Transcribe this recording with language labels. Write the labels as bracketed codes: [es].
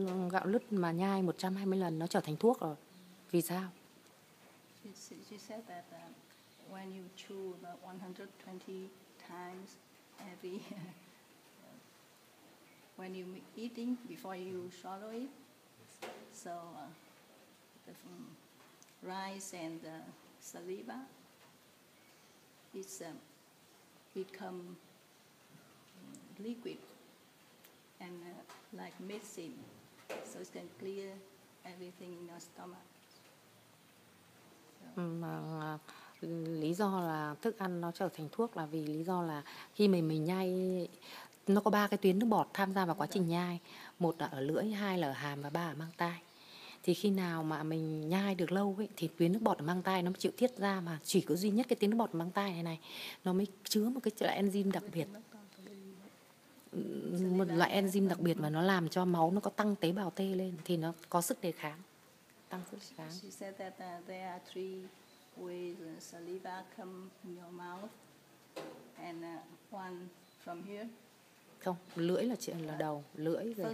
[vi] Gạo lứt mà nhai 120 lần nó trở thành thuốc rồi. Vì sao? [en] She said that when you chew about 120 times every when you eating before you swallow it, so the rice and the saliva it's become liquid and like medicine, so it can clear everything in your stomach. [vi] Mà lý do là thức ăn nó trở thành thuốc là vì lý do là khi mình nhai, nó có 3 cái tuyến nước bọt tham gia vào quá trình nhai. Một là ở lưỡi, 2 là ở hàm và 3 ở mang tai. Thì khi nào mà mình nhai được lâu ấy, thì tuyến nước bọt ở mang tai nó chịu tiết ra, mà chỉ có duy nhất cái tuyến nước bọt ở mang tai này nó mới chứa một cái loại enzyme đặc biệt. Một loại enzyme đặc biệt mà nó làm cho máu nó có tăng tế bào T lên thì nó có sức đề kháng. Tăng sức đề kháng. [en] She said that there are 3 ways saliva come in your mouth, and one from here. [vi] Không, lưỡi là đầu, lưỡi rồi